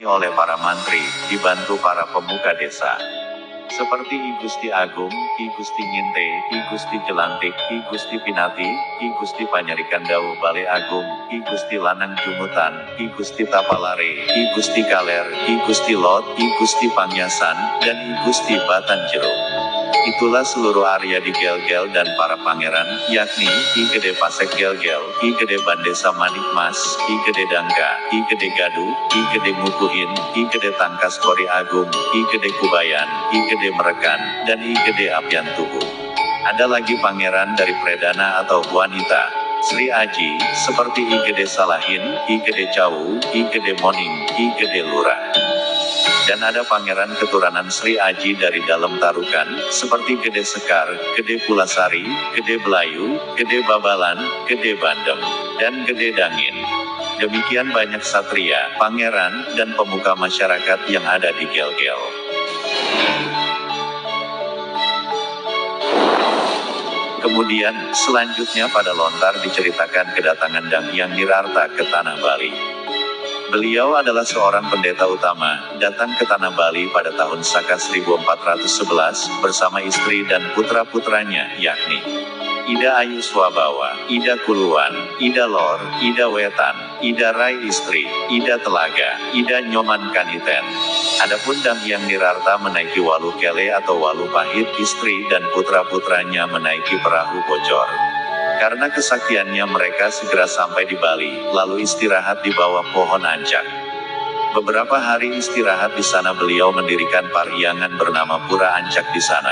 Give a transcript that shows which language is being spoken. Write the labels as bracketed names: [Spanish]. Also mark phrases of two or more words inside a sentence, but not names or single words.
[Indonesian] oleh para mantri, dibantu para pemuka desa. Seperti I Gusti Agung, I Gusti Nginte, I Gusti Jelantik, I Gusti Pinati, I Gusti Panyarikan Dawuh Bale Agung, I Gusti Lanang Jumutan, I Gusti Tapalare, I Gusti Kaler, I Gusti Lot, I Gusti Pangyasan, dan I Gusti Batan Jeruk. Itulah seluruh Arya di Gel-Gel dan para pangeran, yakni, I Gede Pasek Gel-Gel, I Gede Bandesa Manikmas, I Gede Dangka, I Gede Gadu, I Gede Ngukuhin, I Gede Tangkas Kori Agung, I Gede Kubayan, I Gede Merekan, dan I Gede Apian Tubuh. Ada lagi pangeran dari Predana atau wanita, Sri Aji, seperti I Gede Salahin, I Gede Cawu, I Gede Moning, I Gede Lurah. Dan ada pangeran keturunan Sri Aji dari dalam Tarukan, seperti Gede Sekar, Gede Pulasari, Gede Belayu, Gede Babalan, Gede Bandem, dan Gede Dangin. Demikian banyak satria, pangeran, dan pemuka masyarakat yang ada di Gel-Gel. Kemudian, selanjutnya pada lontar diceritakan kedatangan Dang Hyang Nirarta ke Tanah Bali. Beliau adalah seorang pendeta utama, datang ke Tanah Bali pada tahun Saka 1411, bersama istri dan putra-putranya, yakni Ida Ayu Swabawa, Ida Kuluan, Ida Lor, Ida Wetan, Ida Rai Istri, Ida Telaga, Ida Nyoman Kaniten. Adapun Dang Hyang Nirarta menaiki Walu Kele atau Walu Pahit, istri dan putra-putranya menaiki perahu bocor. Karena kesaktiannya mereka segera sampai di Bali, lalu istirahat di bawah pohon ancak. Beberapa hari istirahat di sana beliau mendirikan parhyangan bernama Pura Ancak di sana.